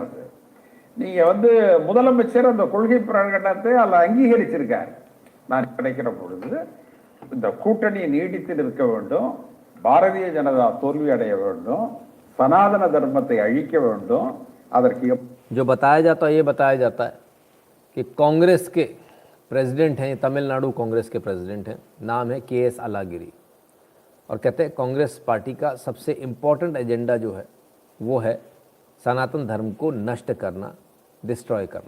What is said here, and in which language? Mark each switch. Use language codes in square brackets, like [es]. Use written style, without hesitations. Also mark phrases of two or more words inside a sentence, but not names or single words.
[ta] அது நீங்க முதலமைச்சர் அந்த கொள்கை பிரகடனத்தை அதில் அங்கீகரிச்சிருக்கார். நான் கிடைக்கிற பொழுது இந்த கூட்டணி நீடித்து நிற்க வேண்டும், பாரதிய ஜனதா தோல்வி அடைய வேண்டும், சனாதன தர்மத்தை அழிக்க வேண்டும், அதற்கு [hi] जो बताया जाता है, ये बताया जाता है कि कांग्रेस के प्रेसिडेंट हैं, तमिलनाडु कांग्रेस के प्रेसिडेंट हैं, नाम है KS अलागिरी, और कहते हैं कांग्रेस पार्टी का सबसे [en] important agenda [hi] जो है वो है सनातन धर्म को नष्ट करना, डिस्ट्रॉय करना।